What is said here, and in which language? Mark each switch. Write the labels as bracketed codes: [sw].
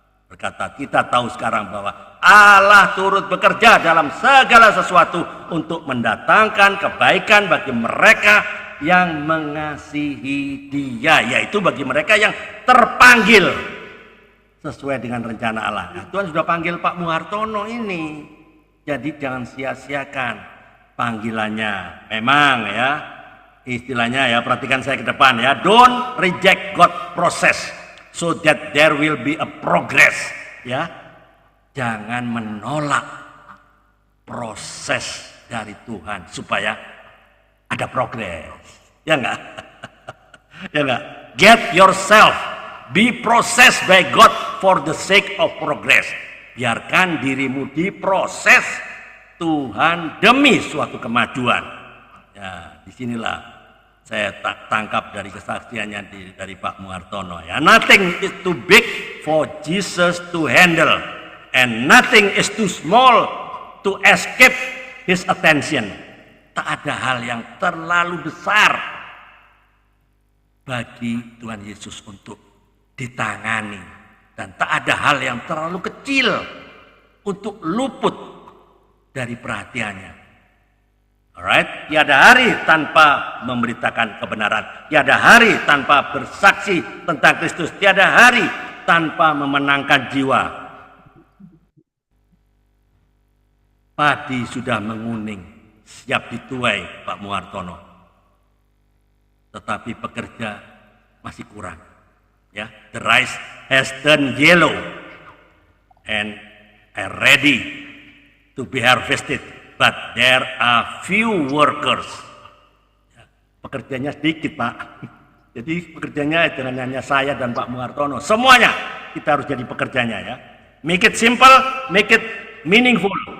[id] Berkata, kita tahu sekarang bahwa Allah turut bekerja dalam segala sesuatu untuk mendatangkan kebaikan bagi mereka yang mengasihi Dia, yaitu bagi mereka yang terpanggil sesuai dengan rencana Allah. Nah, Tuhan sudah panggil Pak Muhartono ini. Jadi jangan sia-siakan panggilannya. Memang ya, istilahnya ya, perhatikan saya ke depan ya. [en] Don't reject God process so that there will be a progress. Ya, [id] jangan menolak proses dari Tuhan supaya ada progres. Ya enggak? Ya enggak? [en] Get yourself be processed by God for the sake of progress. [id] Biarkan dirimu diproses Tuhan demi suatu kemajuan. Ya, disinilah saya tangkap dari kesaksiannya dari Pak Muhartono. [en] Ya, nothing is too big for Jesus to handle, and nothing is too small to escape His attention. [id] Tak ada hal yang terlalu besar bagi Tuhan Yesus untuk ditangani, dan tak ada hal yang terlalu kecil untuk luput dari perhatiannya. Alright, tiada hari tanpa memberitakan kebenaran, tiada hari tanpa bersaksi tentang Kristus, tiada hari tanpa memenangkan jiwa. Padi sudah menguning, siap dituai Pak Muhartono, tetapi pekerja masih kurang. [en] Ya, the rice has turned yellow and are ready to be harvested, but there are few workers. [id] Ya, pekerjanya sedikit, Pak. Jadi pekerjanya jangan hanya saya dan Pak Muhartono, semuanya kita harus jadi pekerjanya, ya. [en] Make it simple, make it meaningful.